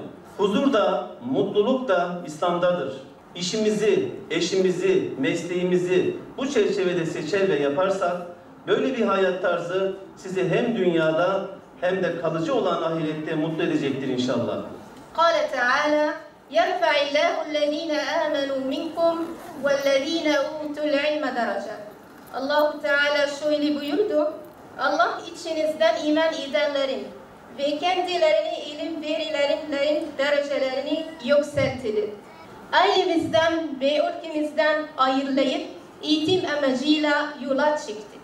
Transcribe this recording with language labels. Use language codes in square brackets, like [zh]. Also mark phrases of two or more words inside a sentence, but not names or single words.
[tr] Huzur da, mutluluk da İslam'dadır. İşimizi, eşimizi, mesleğimizi bu çerçevede seçer ve yaparsak, böyle bir hayat tarzı sizi hem dünyada hem de kalıcı olan ahirette mutlu edecektir inşallah. [ar] قال تعالى يَرْفَعِ اللّٰهُ الَّذ۪ينَ آمَنُوا مِنْكُمْ وَالَّذ۪ينَ اُوتُوا الْعِلْمَ دَرَجَةً. [tr] Allah-u Teala şöyle buyurdu: Allah içinizden iman edenlerin ve kendilerine ilim verilenlerin derecelerini yükseltilir. Ailemizden ve ülkemizden ayrılayıp eğitim amacıyla yola çıktık.